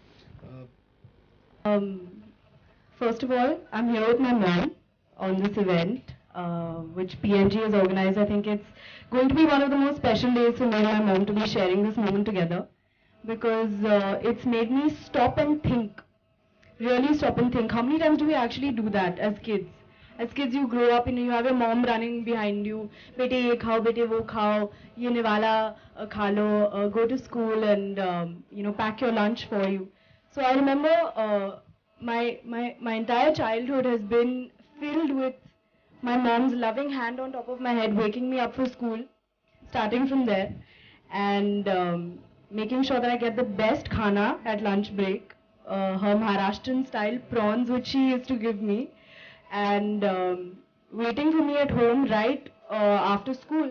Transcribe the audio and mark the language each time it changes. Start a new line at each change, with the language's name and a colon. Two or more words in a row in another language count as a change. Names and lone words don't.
English: Um, First of all, I'm here with my mom on this event, which PNG has organized. I think it's going to be one of the most special days for me and my mom to be sharing this moment together, because it's made me stop and think, really stop and think. How many times do we actually do that as kids? As kids, you grow up and you have your mom running behind you.
Hindi: बेटे ये खाओ, बेटे वो खाओ, ये निवाला खा लो,
English: go to school and pack your lunch for you. So I remember my entire childhood has been filled with my mom's loving hand on top of my head, waking me up for school, starting from there, and making sure that I get the best khana at lunch break, her Maharashtrian style prawns which she used to give me, and waiting for me at home right after school.